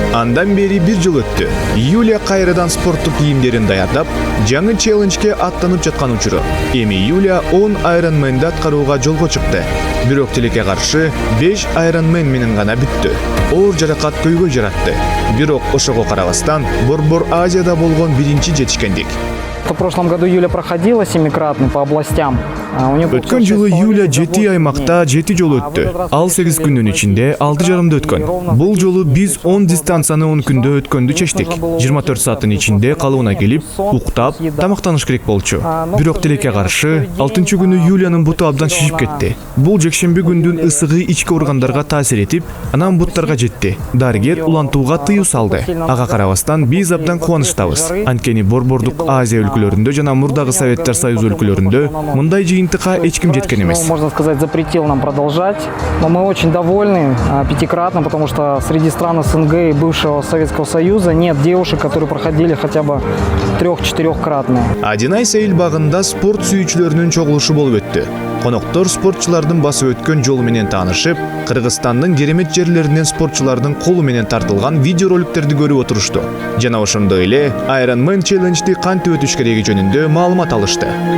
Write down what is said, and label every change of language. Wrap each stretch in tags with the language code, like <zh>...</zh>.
<ky>Андан бери 1 жыл өттү. Юлия кайрадан спорттук кийимдерин даярдап, жаңы челленджге аттанып жаткан учуру. Эми Юлия 10 Ironman'ди аткарууга жолго чыкты. Бирок тилекке каршы 5 Ironman менен гана бүттү. Оор жаракат көйгөй жаратты. Бирок ошого карабастан Борбор Азияда болгон биринчи жетишкендик.</ky> <ru>В прошлом году Юля проходила 7-кратно по областям.</ru> <ky>Өткөн жылы Юлия 7 аймакта 7 жол өттү. Ал 8 күндүн ичинде 6 жарымда өткөн. Бул жолу биз 10 дистанцияны 10 күндө өткөндү чечтик. 24 сааттын ичинде калыбына келип, уктап, тамактаныш керек болчу. Бирок тилекке каршы 6-чы күнү Юлиянын буту абдан шишип кетти. Бул жекшемби күндүн ысыгы ички органдарга таасир этип, анан буттарга жетти. Дарыгер улантууга тыюу салды. Ага карабастан биз абдан кубанычтабыз. Анткени Борбордук Азия өлкөлөрүндө жана мурдагы Советтер Союзу өлкөлөрүндө мындай жыйынтыкка эч ким жеткен эмес.</ky> <ru>Можно сказать, запретил нам продолжать. Но мы очень довольны 5-кратно, потому что среди стран СНГ и бывшего Советского Союза нет девушек, которые проходили хотя бы 3-4-кратно.</ru> <ky>Адинай Сейил багында спорт сүйүүчүлөрүнүн чогулушу болуп өттү. Коноктор спортчулардын басып өткөн жолу менен таанышып, Кыргызстандын керемет жерлеринен спортчулардын колу менен тартылган видеороликтерди көрүп отурушту. Жана ошондой эле Ironman челленджди кантип өтүш кереги жөнүндө маалымат алышты.</ky>